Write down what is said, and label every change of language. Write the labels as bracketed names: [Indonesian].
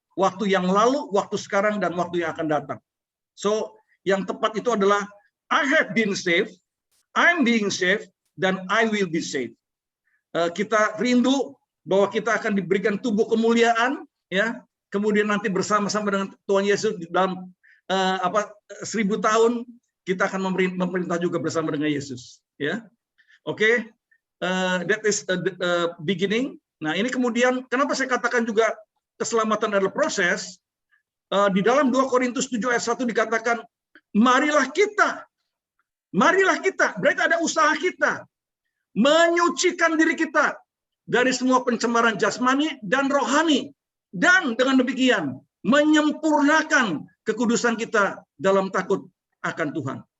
[Indonesian] Waktu yang lalu, waktu sekarang, dan waktu yang akan datang. So, yang tepat itu adalah [English] I have been saved, I'm being saved, [Indonesian] dan [English] I will be saved. [Indonesian] Kita rindu bahwa kita akan diberikan tubuh kemuliaan, ya. Kemudian nanti bersama-sama dengan Tuhan Yesus dalam 1000 tahun kita akan memerintah juga bersama dengan Yesus, ya. [English] Oke, that is the beginning. [Indonesian] Nah, ini kemudian kenapa saya katakan juga keselamatan adalah proses. Di dalam 2 Korintus 7 ayat 1 dikatakan, marilah kita, berarti ada usaha kita menyucikan diri kita dari semua pencemaran jasmani dan rohani, dan dengan demikian menyempurnakan kekudusan kita dalam takut akan Tuhan.